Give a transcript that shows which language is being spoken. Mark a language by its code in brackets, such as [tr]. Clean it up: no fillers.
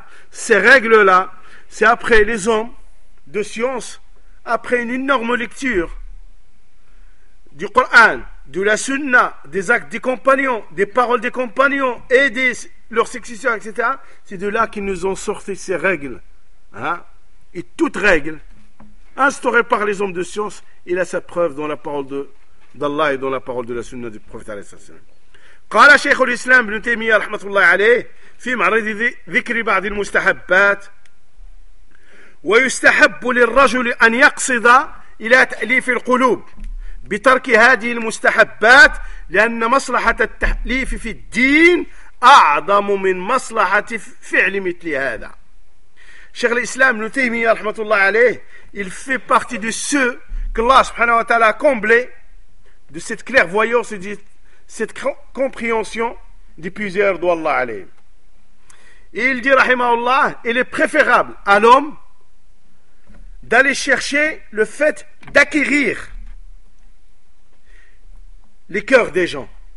[fr] Ces règles-là, c'est après les hommes de science, après une énorme lecture du Coran, de la sunna, des actes des compagnons, des paroles des compagnons et de leurs successeurs, etc. C'est de là qu'ils nous ont sorti ces règles. Et toute règle instaurée par les hommes de science, il a sa preuve dans la parole de d'Allah et dans la parole de la sunna du prophète alayhi sallam. [ar] قال شيخ الاسلام ابن تيميه رحمه الله عليه في معرض ذكر بعض المستحبات ويستحب للرجل ان يقصد الى تاليف القلوب بترك هذه المستحبات لان مصلحه التاليف في الدين اعظم من مصلحه فعل مثل هذا. شيخ الاسلام ابن تيميه رحمه الله عليه [fr] il fait partie de ceux que Allah subhanahu wa ta'ala comble de cette clairvoyance et de cette compréhension des plusieurs d'Allah alayhi. Et il dit, rahimahullah, il est préférable à l'homme d'aller chercher le fait d'acquérir les cœurs des gens.